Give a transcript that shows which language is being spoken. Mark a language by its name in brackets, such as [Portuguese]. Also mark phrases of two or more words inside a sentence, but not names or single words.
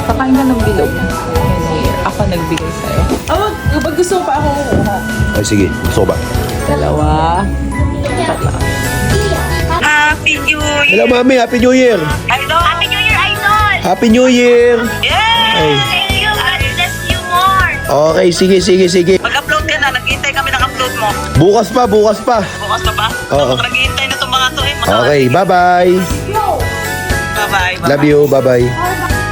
[Filipino] Kakain ka ng bilog. Ako nagbigay sa'yo. Oh, pag gusto mo pa ako kukuha. Ay, sige. Gusto ko ba? Dalawa. Tatlo. [English] Happy New Year! Hello, Mami. Happy New Year! Idol! Happy New Year, Idol! Happy New Year! Yay! Thank you! God bless you more! [Filipino] Okay, sige. Mag-upload ka na. Naghihintay kami ng upload mo. Bukas pa. Bukas na ba? Oo. Naghihintay na itong mga to eh. [English] Okay, bye-bye. Bye-bye. Love you. Bye-bye.